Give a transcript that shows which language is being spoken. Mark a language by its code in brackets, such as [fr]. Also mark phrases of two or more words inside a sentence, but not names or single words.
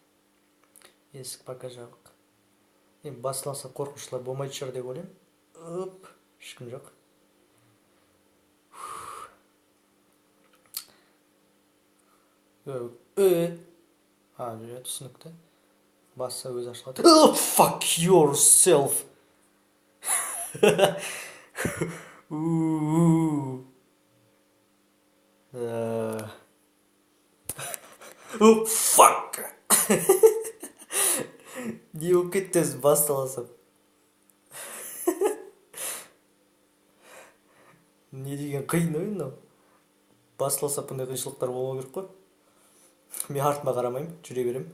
[kk] Есік пока жабық. Басыласа қорқыныштылар болмайды шығар деп ойлаймын. Ешкім жоқ. Түсінікті. Басса өз ашылады. [en] Fuck yourself! Fuck! [kk] Не болып кеттіңіз басталасып. Не деген қиын ойын ол. Басталаса бұндай қиыншылықтар болмау керек қой. Мен артыма қарамаймын, жүре беремін.